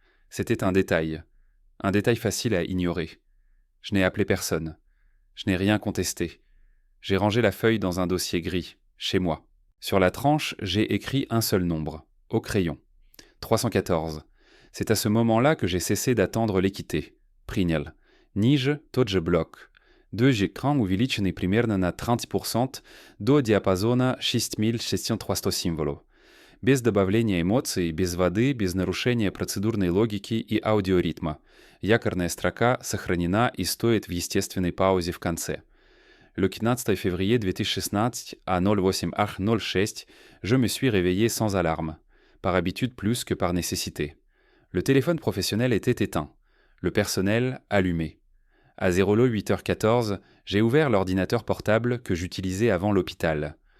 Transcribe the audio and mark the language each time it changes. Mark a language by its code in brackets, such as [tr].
[fr] C'était un détail facile à ignorer. Je n'ai appelé personne. Je n'ai rien contesté. J'ai rangé la feuille dans un dossier gris, chez moi. Sur la tranche, j'ai écrit un seul nombre, au crayon. 314. C'est à ce moment-là que j'ai cessé d'attendre l'équité. [ru] Принял. Ниже тот же блок. [fr] Deux écrans [ru] увеличены примерно на 30% до диапазона 6300 символов. Без добавления эмоций, без воды, без нарушения процедурной логики и аудиоритма. Якорная строка сохранена и стоит в естественной паузе в конце. [fr] Le 15 février 2016 à 08h06, je me suis réveillé sans alarme, par habitude plus que par nécessité. Le téléphone professionnel était éteint, le personnel allumé. À 08h14, j'ai ouvert l'ordinateur portable que j'utilisais avant l'hôpital.